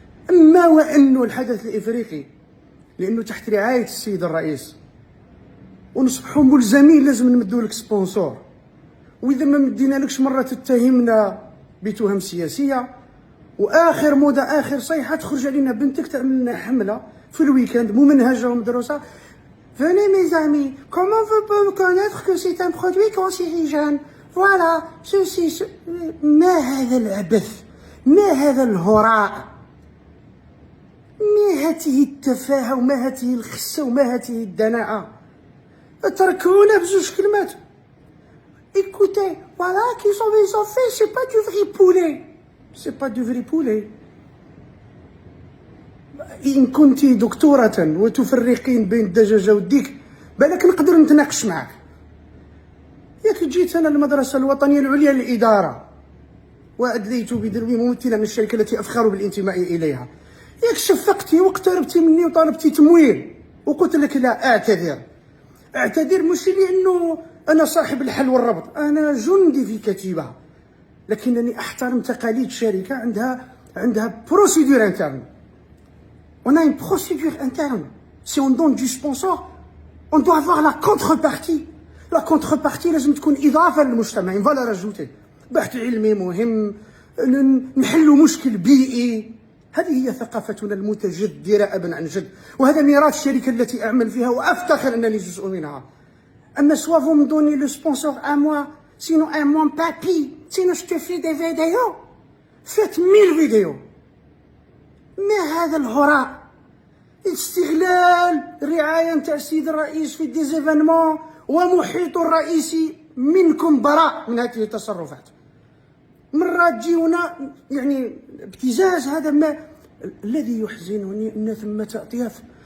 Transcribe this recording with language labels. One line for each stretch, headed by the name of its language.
Arabic: أما وأنه الحدث الإفريقي لأنه تحت رعاية السيد الرئيس ونصبحوا ملزمين لازم نمدوا لك سبونسور، وإذا ما مدينا لكش مرة تتهمنا بتهم سياسية، وآخر موضة آخر صيحة تخرج علينا بنتك تعمل لنا حملة في الويكاند ممنهجة ومدروسة.
French: Venez mes amis, comment vous pouvez connaître que c'est un produit cancérigène? Voilà, ceci.
Arabic: ما هذا العبث؟ ما هذا الهراء؟ ما هذه التفاهة وما هذه الخسة وما هذه الدناءة؟ تركونا بزوج كلمات.
French: Écoutez, voilà qui sont les enfants, c'est pas du vrai poulet. C'est pas du vrai poulet.
Arabic: إن كنت دكتورة وتفرقين بين الدجاجة والديك بالك نقدر نتناقش معك. ياك جيت أنا المدرسة الوطنية العليا للإدارة وأدليت بدلوي ممثلة من الشركة التي أفخر بالانتماء إليها، ياك شفقتي واقتربتي مني وطالبتي تمويل وقلت لك لا اعتذر مش لأنه أنا صاحب الحل والربط، أنا جندي في كتيبة، لكنني أحترم تقاليد شركة عندها بروسيدور انترن.
French: On a une procédure interne. Si on donne du sponsor, on doit avoir la contrepartie. La contrepartie
Arabic: لازم تكون إضافة للمجتمع،
French: une valeur ajoutée.
Arabic: بحث علمي مهم، نحلوا مشكل بيئي. هذه هي ثقافتنا المتجذرة أبا عن جد، وهذا ميراث الشركة التي أعمل فيها وأفتخر أنني جزء منها.
French: أما soit vous me donnez le sponsor à moi, sinon à mon papy, sinon je te fais des vidéos. Faites 1000 vidéos.
Arabic: ما هذا الهراء؟ استغلال رعاية نتاع السيد الرئيس في ديزيفينمون ومحيط الرئيسي منكم براء من هذه التصرفات. مرات تجيونا يعني ابتزاز، هذا ما الذي يحزنني ان ثمة اطياف